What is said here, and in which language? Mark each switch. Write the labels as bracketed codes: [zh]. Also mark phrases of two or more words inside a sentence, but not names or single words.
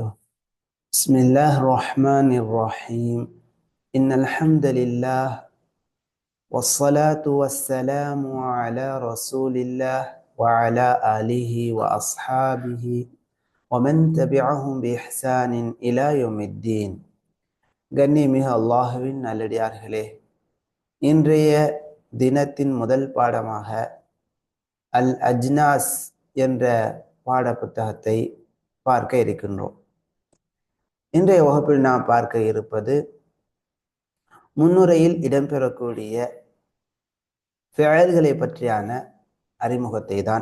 [ar] بسم الله الرحمن الرحيم. إن الحمد لله والصلاة والسلام على رسول الله وعلى آله وأصحابه ومن تبعهم بإحسان إلى يوم الدين. [ta] கண்ணியமிக அல்லாஹுவின் நல்லடியார்களே, இன்றைய தினத்தின் முதல் பாடமாக அல் அஜ்னாஸ் என்ற பாட புத்தகத்தை பார்க்க இருக்கின்றோம். இன்றைய வகுப்பில் நாம் பார்க்க இருப்பது முன்னுரையில் இடம்பெறக்கூடிய ஃபெயல்களை பற்றியான அறிமுகத்தை தான்.